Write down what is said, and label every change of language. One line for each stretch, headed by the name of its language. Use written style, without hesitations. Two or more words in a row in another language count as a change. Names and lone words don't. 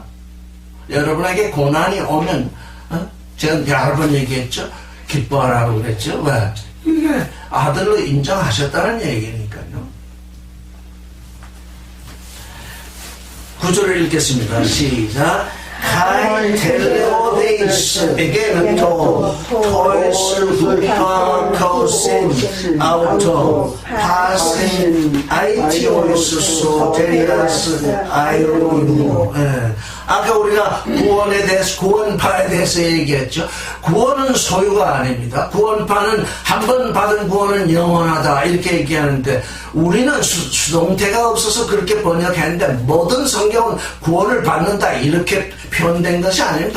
Korean: 여러분에게 고난이 오면, 제가 여러 번 얘기했죠. 기뻐하라고 그랬죠. 왜? 이게 아들로 인정하셨다는 얘기니까요. 9절을 읽겠습니다. 시작.
Greek: Καὶ τελειωθεὶς ἐγένετο τοῖς ὑπακούουσιν αὐτῷ πᾶσιν αἴτιος σωτηρίας αἰωνίου.
Korean: 아까 우리가 구원에 대해서 구원파에 대해서 얘기했죠. 구원은 소유가 아닙니다. 구원파는 한 번 받은 구원은 영원하다 이렇게 얘기하는데 우리는 수동태가 없어서 그렇게 번역했는데 모든 성경은 구원을 받는다 이렇게 표현된 것이 아닙니다.